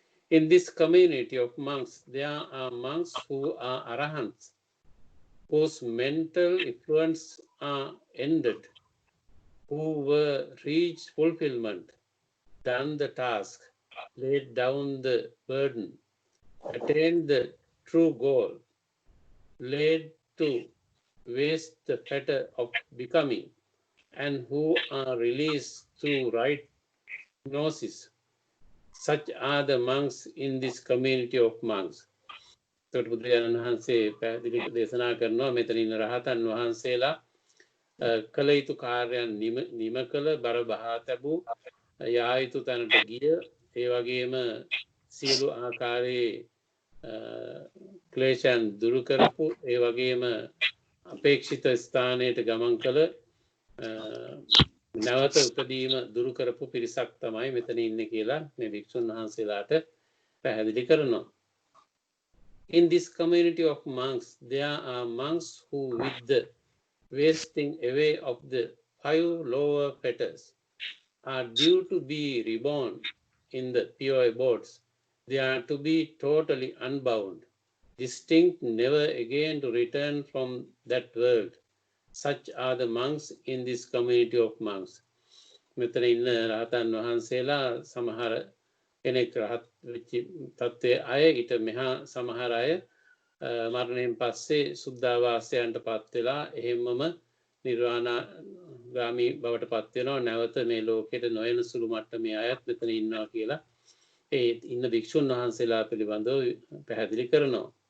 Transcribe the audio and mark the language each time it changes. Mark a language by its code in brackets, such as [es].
[en] In this community of monks, there are monks who are arahants, whose mental influence are ended, who were reached fulfillment, done the task, laid down the burden, attained the true goal, laid to waste the fetter of becoming, and who are released through right gnosis. Such are the monks in this community of monks. [si] තොට බුදුරජාණන් වහන්සේ පැහැදිලි දේශනා කරනවා මෙතන ඉන්න රහතන් වහන්සේලා කළ යුතු කාර්යයන් නිම කළ බර බහා තැබූ යා යුතු තැනට ගිය ඒ වගේම සියලු ආකාරයේ ක්ලේශයන් දුරු කරපු ඒ වගේම අපේක්ෂිත ස්ථානයට ගමන් කළ නැවත උපදීම දුරු කරපු පිරිසක් තමයි මෙතන ඉන්නේ කියලා මේ භික්ෂුන් වහන්සේලාට පැහැදිලි කරනවා. [en] In this community of monks, there are monks who, with the wasting away of the 5 lower fetters, are due to be reborn in the pure abodes they are to be totally unbound, distinct, never again to return from that world. Such are the monks in this community of monks. [si] මෙතන ඉන්න රහතන් වහන්සේලා සමහර කෙනෙක් රහත් වෙච්ච තත්ත්වයේ අය ඊට මෙහා සමහර අය මරණයෙන් පස්සේ සුද්ධාවාසයන්ට පත් වෙලා එහෙමම නිර්වාණගාමී බවට පත් වෙනවා. නැවත මේ ලෝකෙට නොයන සුළු මට්ටමේ අයත් මෙතන ඉන්නවා කියලා ඒ ඉන්න භික්ෂුන් වහන්සේලා පිළිබඳව පැහැදිලි කරනවා.